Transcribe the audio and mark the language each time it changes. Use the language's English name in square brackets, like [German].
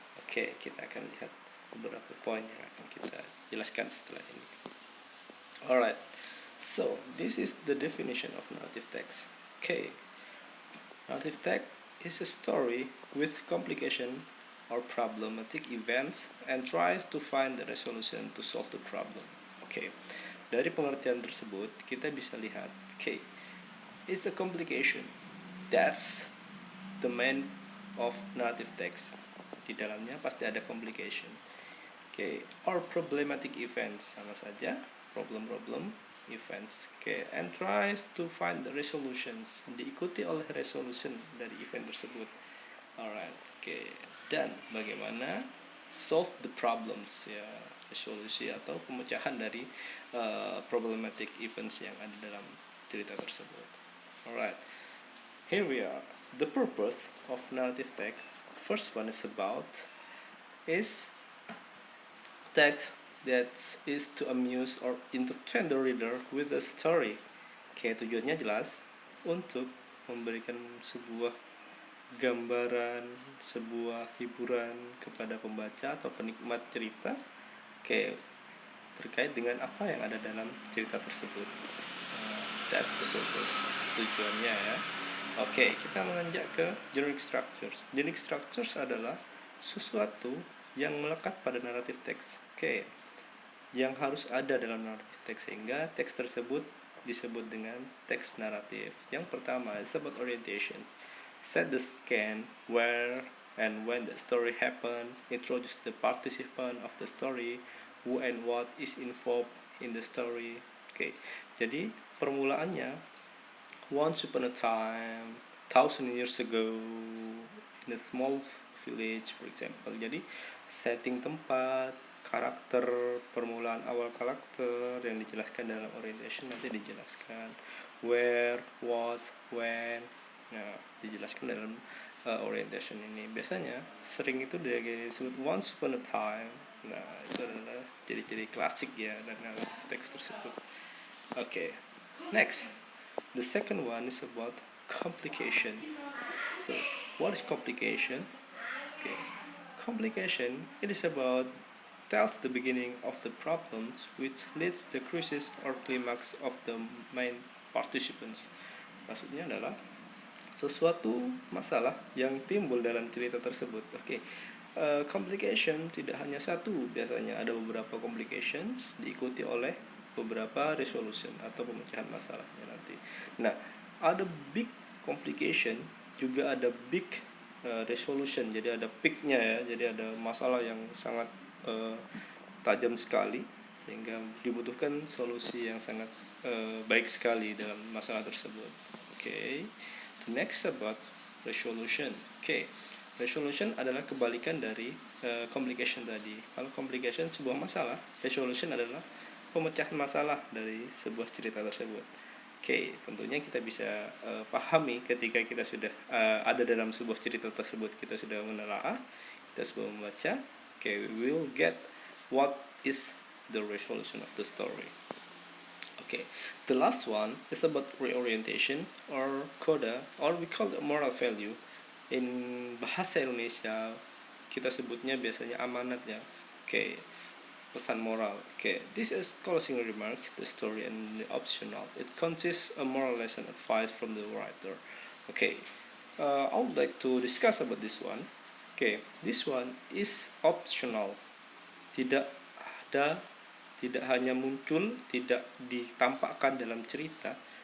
[Indonesian] Kita akan lihat beberapa poin yang akan kita jelaskan setelah ini. [English] Alright, so this is the definition of narrative text. Narrative text is a story with complication or problematic events and tries to find the resolution to solve the problem. [Indonesian] Dari pengertian tersebut kita bisa lihat, [English] it's a complication. That's the main of narrative text. [Indonesian] Di dalamnya pasti ada complication. [English] Or problematic events, [Indonesian] sama saja, problem events. [English] And tries to find the resolutions, [Indonesian] diikuti oleh resolution dari event tersebut. Alright, dan bagaimana [English] solve the problems, [Indonesian] ya, resolusi atau pemecahan dari problematic events yang ada dalam cerita tersebut. [English] Alright, here we are. The purpose of narrative text. First one is about text that is to amuse or entertain the reader with a story. [Indonesian] Tujuannya jelas, untuk memberikan sebuah gambaran, sebuah hiburan kepada pembaca atau penikmat cerita terkait dengan apa yang ada dalam cerita tersebut. [English] That's the purpose, [Indonesian] tujuannya ya. Kita menanjak ke generic structures. Generic structures adalah sesuatu yang melekat pada narrative text, yang harus ada dalam narrative text sehingga teks tersebut disebut dengan teks naratif. Yang pertama [English] is about orientation. Set the scene, where and when the story happen, introduce the participant of the story, who and what is involved in the story. [Indonesian] Jadi permulaannya [English] once upon a time, 1000 years ago, in a small village, for example. [Indonesian] Jadi setting tempat, karakter, permulaan awal karakter yang dijelaskan dalam orientation nanti dijelaskan where, what, when. Nah, dijelaskan dalam orientation ini. Biasanya sering itu disebut [English] once upon a time. [Indonesian] Nah, itu adalah ciri-ciri klasik ya dalam teks tersebut. [English] Next, the second one is about complication. So, what is complication? Complication, it is about tells the beginning of the problems which leads the crisis or climax of the main participants. [Indonesian] Maksudnya adalah sesuatu masalah yang timbul dalam cerita tersebut. Complication tidak hanya satu, biasanya ada beberapa complications diikuti oleh beberapa resolution atau pemecahan masalahnya nanti. Nah, ada big complication, juga ada big resolution. Jadi ada peaknya ya, jadi ada masalah yang sangat tajam sekali sehingga dibutuhkan solusi yang sangat baik sekali dalam masalah tersebut. The next about resolution. Resolution adalah kebalikan dari complication tadi. Kalau complication sebuah masalah, resolution adalah pemecahan masalah dari sebuah cerita tersebut. Tentunya kita bisa pahami ketika kita sudah ada dalam sebuah cerita tersebut, kita sudah menelaah, kita sudah membaca. [English] We will get what is the resolution of the story. The last one is about reorientation or coda, or we call it moral value. In bahasa Indonesia [Indonesian] kita sebutnya biasanya amanat ya. pesan moral. [English] Okay, this is closing remark. The story and the optional. It contains a moral lesson advice from the writer. Okay, I would like to discuss about this one. Okay, this one is optional. [Indonesian] Tidak ada, tidak hanya muncul, tidak ditampakkan dalam cerita.